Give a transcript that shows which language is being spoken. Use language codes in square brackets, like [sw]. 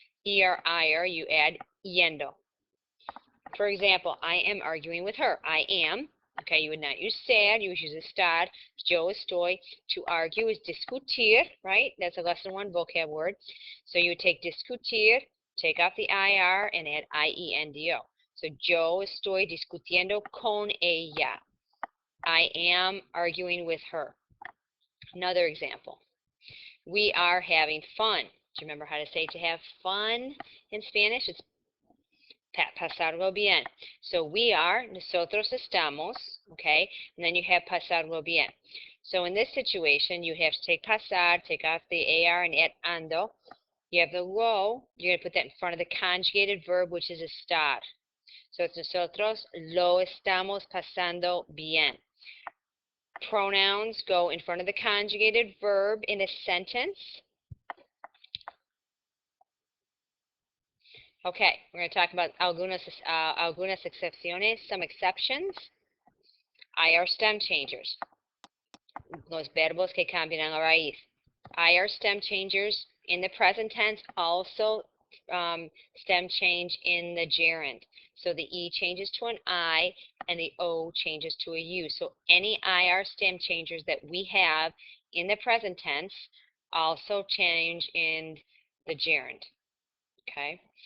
[en] Ir, you add yendo. For example, I am arguing with her. I am. Okay, you would not use sad, you would use estar. [es] Yo estoy. [en] To argue is discutir, right? That's a lesson 1 vocab word. So you would take discutir, take off the IR, and add IENDO. [es] So yo estoy discutiendo con ella. [en] I am arguing with her. Another example. We are having fun. Do you remember how to say to have fun in Spanish? It's pasarlo bien. So we are, [es] nosotros estamos, [en] okay? And then you have pasarlo bien. So in this situation, you have to take pasar, take off the AR and add ando. You have the lo, you're going to put that in front of the conjugated verb, which is estar. [es] So it's nosotros lo estamos pasando bien. [en] Pronouns go in front of the conjugated verb in a sentence. Okay, we're going to talk about [es] algunas excepciones, [en] some exceptions. IR stem changers. [es] Los verbos que cambian la raíz. [en] IR stem changers in the present tense also stem change in the gerund. So the E changes to an I and the O changes to a U. So any IR stem changers that we have in the present tense also change in the gerund. Okay?